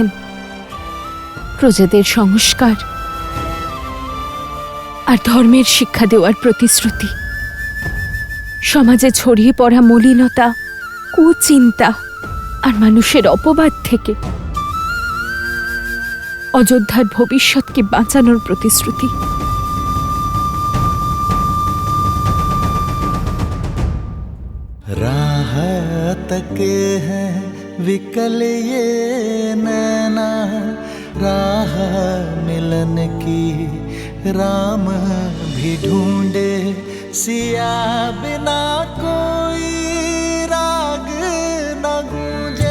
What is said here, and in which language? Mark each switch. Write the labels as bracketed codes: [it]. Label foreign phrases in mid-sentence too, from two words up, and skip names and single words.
[bn] প্রজাদের সংস্কার আর ধর্মের শিক্ষা দেওয়ার প্রতিশ্রুতি। সমাজে ছড়িয়ে পড়া মলিনতা, কুচিন্তা আর মানুষের অপবাদ থেকে অযোধ্যার ভবিষ্যৎকে বাঁচানোর প্রতিশ্রুতি। [hi] राह तके हैं विकल ये नैना, राह मिलन की राम भी ढूंढे, सिया बिना कोई राग न गूंजे।